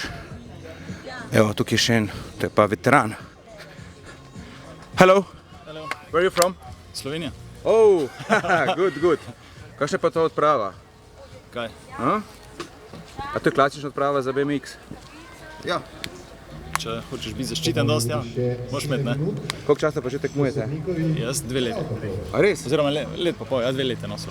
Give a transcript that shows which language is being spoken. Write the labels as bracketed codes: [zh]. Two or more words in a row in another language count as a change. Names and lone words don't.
[sl] Evo, tukaj je še en, to je pa veteran. [en] Hello. Hello. Where are you from? Slovenija. Oh, good. [sl] Kakšna je pa to odprava? Kaj? A to je klasična odprava za BMX? Ja. Če hočeš biti zaščiten dosti, ja, moraš imeti, ne? Koliko časa pa že tekmujete? Jaz 2 leti. A res? Oziroma let pa pol, ja 2 leti nosil.